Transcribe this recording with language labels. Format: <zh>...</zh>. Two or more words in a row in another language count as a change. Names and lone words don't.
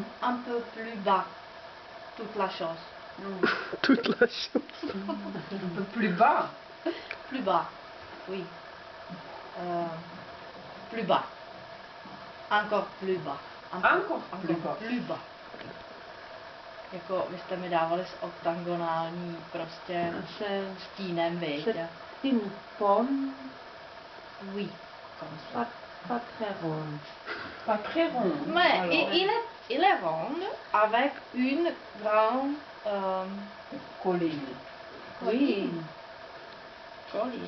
<fr>un peu plus bas, toute la chose. Toute la chose. Un peu plus bas. Plus bas, oui. Plus bas. Encore plus bas. Encore plus bas. Plus bas.</fr> <cs>Jako vy jste mi dávali s oktagonální prostě</cs> <fr>C'est</fr> <cs>stínem, víte?</cs> <fr>une pomme Oui, comme ça. pas très ronde. Pas très rond. Mais Alors, il est rond avec une grande colline. Oui. colline.</fr>